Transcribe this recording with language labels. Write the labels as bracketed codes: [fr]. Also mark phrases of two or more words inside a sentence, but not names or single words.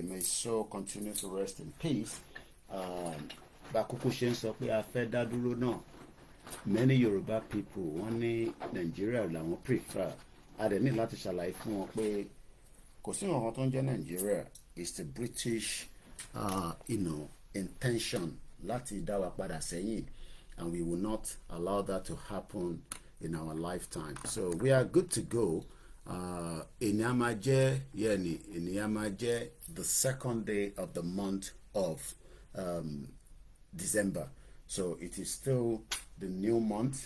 [en] May so continue to rest in peace. [yo] Bakuku ṣe ń sọ pé a fẹ́ dá dúró náà. [en] Many Yoruba people [yo] wọ́n ní Nigeria làwọn prefer. A dẹ̀ ní láti ṣàlàyé fún wọn pé kò sí nǹkan tó ń jẹ́ Nigeria. [en] It's the British intention [yo] láti dá wa padà sẹ́yìn, [en] and we will not allow that to happen in our lifetime. So we are good to go. Inyamaje, the second day of the month of December. So it is still the new month.